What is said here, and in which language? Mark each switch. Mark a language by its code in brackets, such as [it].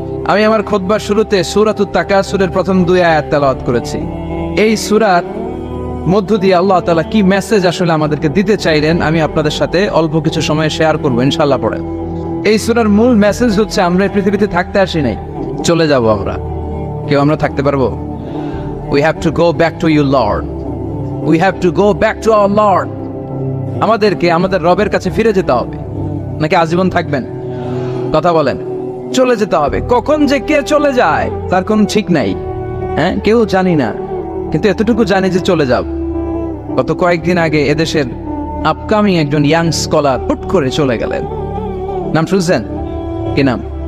[bn] আমি আমার খুতবার শুরুতে সূরাতুত তাকাসুরের প্রথম 2 আয়াত তেলাওয়াত করেছি। এই সূরার মধ্য দিয়ে আল্লাহ তাআলা কি মেসেজ আসলে আমাদেরকে দিতে চাইলেন আমি আপনাদের সাথে অল্প কিছু সময় শেয়ার করবো ইনশাআল্লাহ। পড়ে এই সূরার মূল মেসেজ হচ্ছে আমরা এই পৃথিবীতে থাকতে আসি নাই, চলে যাব আমরা। কেউ আমরা থাকতে পারবো? [en] We have to go back to you Lord, we have to go back to our Lord। [bn] আমাদেরকে আমাদের রবের কাছে ফিরে যেতে হবে, নাকি আজীবন থাকবেন? কথা বলেন। চলে যেতে হবে। কখন যে কে চলে যায় তার কোনো ঠিক নাই, হ্যাঁ, কেউ জানি না, কিন্তু এতটুকু জানি যে চলে যাব। গত কয়েকদিন আগে এদেশের আপকামিং একজন ইয়াং স্কলার হুট করে চলে গেলেন। নাম শুনছেন? কি নাম?